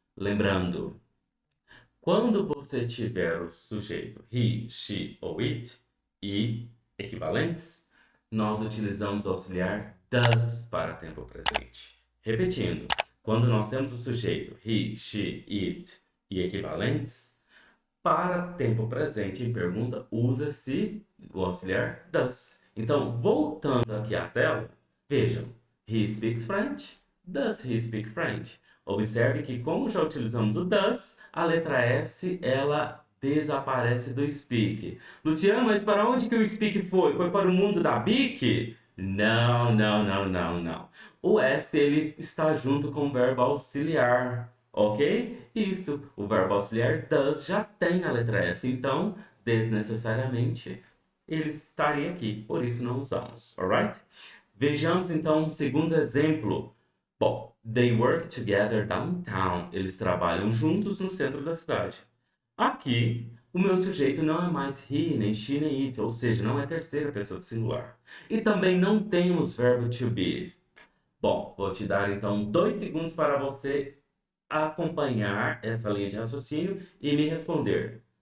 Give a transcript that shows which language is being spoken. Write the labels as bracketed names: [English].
[Portuguese] Lembrando, quando você tiver o sujeito he, she ou it e equivalentes, nós utilizamos o auxiliar does para tempo presente. Repetindo, quando nós temos o sujeito he, she, it e equivalentes, Para tempo presente em pergunta, usa-se o auxiliar does. Então, voltando aqui à tela, vejam, he speaks French, does he speak French? Observe que como já utilizamos o does, a letra S, ela desaparece do speak. Luciano, mas para onde que o speak foi? Foi para o mundo da BIC? Não, não, não, não, não. O S, ele está junto com o verbo auxiliar. Ok? Isso, o verbo auxiliar does já tem a letra S, então, desnecessariamente, ele estaria aqui, por isso não usamos, alright? Vejamos então um segundo exemplo. [English] Bom, they work together downtown. [Portuguese] Eles trabalham juntos no centro da cidade. Aqui, o meu sujeito não é mais he, nem she, nem it, ou seja, não é terceira pessoa do singular. E também não temos verbo to be. Bom, vou te dar então 2 segundos para você acompanhar essa linha de raciocínio e me responder.